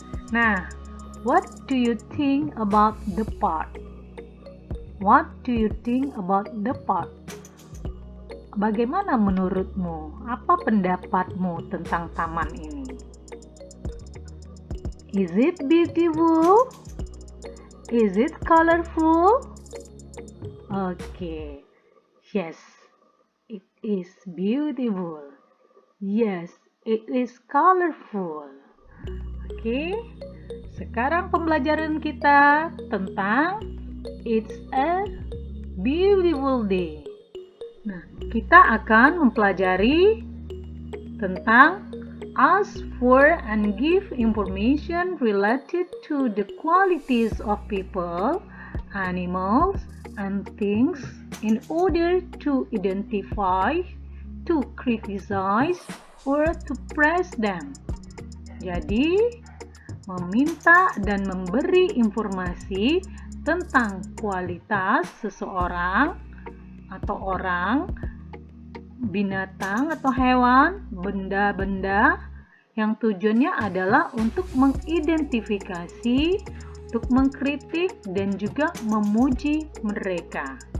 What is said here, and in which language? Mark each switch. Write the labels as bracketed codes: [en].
[en] Nah, what do you think about the park? What do you think about the park? [id] Bagaimana menurutmu? Apa pendapatmu tentang taman ini? [en] Is it beautiful? Is it colorful? Okay. Yes, it is beautiful. Yes, it is colorful. Oke. [id] Sekarang pembelajaran kita tentang [en] It's a beautiful day. [id] Nah, kita akan mempelajari tentang [en] ask for and give information related to the qualities of people, animals, and things in order to identify, to criticize, or to praise them. [id] Jadi, meminta dan memberi informasi tentang kualitas seseorang atau orang, binatang atau hewan, benda-benda yang tujuannya adalah untuk mengidentifikasi, untuk mengkritik, dan juga memuji mereka.